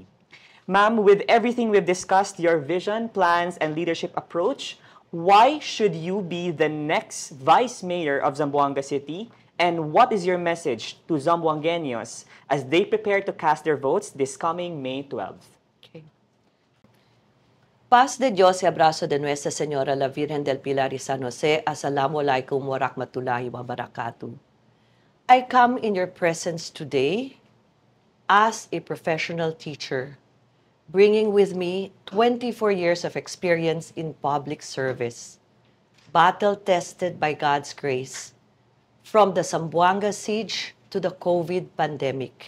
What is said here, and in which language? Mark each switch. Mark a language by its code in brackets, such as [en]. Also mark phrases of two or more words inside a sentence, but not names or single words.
[en] Ma'am, with everything we've discussed, your vision, plans, and leadership approach, why should you be the next Vice Mayor of Zamboanga City? And what is your message to Zamboangueños as they prepare to cast their votes this coming May 12th? Okay. [cbk] Paz de Dios y abrazo de Nuestra Señora la Virgen del Pilar y San Jose. [ar] السلام عليكم ورحمة الله وبركاته. [en] I come in your presence today as a professional teacher, bringing with me 24 years of experience in public service, battle-tested by God's grace, from the Zamboanga siege to the COVID pandemic.